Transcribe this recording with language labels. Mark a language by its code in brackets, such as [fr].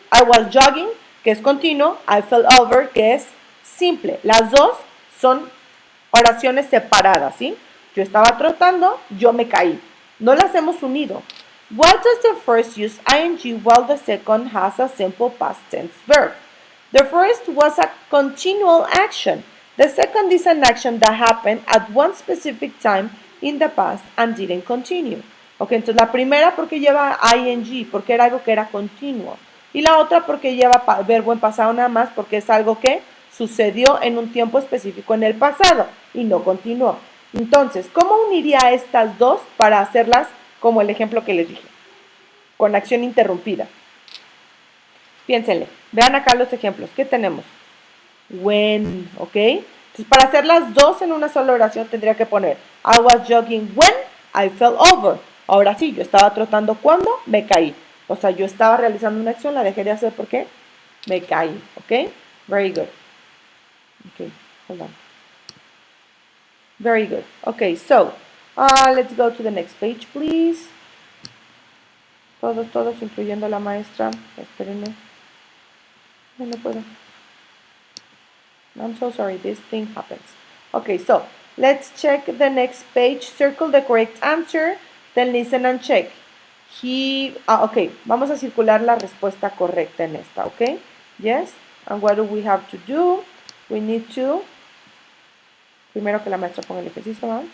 [en] I was jogging, [es] que es continuo, [en] I fell over, [es] que es simple. Las dos son oraciones separadas, ¿sí? Yo estaba trotando, yo me caí. No las hemos unido. [en] Why does the first use ing while the second has a simple past tense verb? The first was a continual action. The second is an action that happened at one specific time in the past and didn't continue. [es] Ok, entonces la primera porque lleva ing, porque era algo que era continuo. Y la otra porque lleva verbo en pasado nada más, porque es algo que sucedió en un tiempo específico en el pasado y no continuó. Entonces, ¿cómo uniría estas dos para hacerlas como el ejemplo que les dije? Con acción interrumpida. Piénsenle, vean acá los ejemplos. ¿Qué tenemos? When, ¿ok? Entonces, para hacer las dos en una sola oración tendría que poner [en] I was jogging when I fell over. [es] Ahora sí, yo estaba trotando cuando me caí. O sea, yo estaba realizando una acción, la dejé de hacer porque me caí, ¿ok? [en] Very good. Okay, hold on. Very good. Okay, so, let's go to the next page, please. [es] Todos, incluyendo la maestra. Espérenme. No puedo. [en] I'm so sorry, this thing happens. Okay, so, let's check the next page. Circle the correct answer, then listen and check. [es] Okay, vamos a circular la respuesta correcta en esta, okay? [en] Yes, and what do we have to do? We need to, [es] primero que la maestra ponga el ejercicio, ¿no?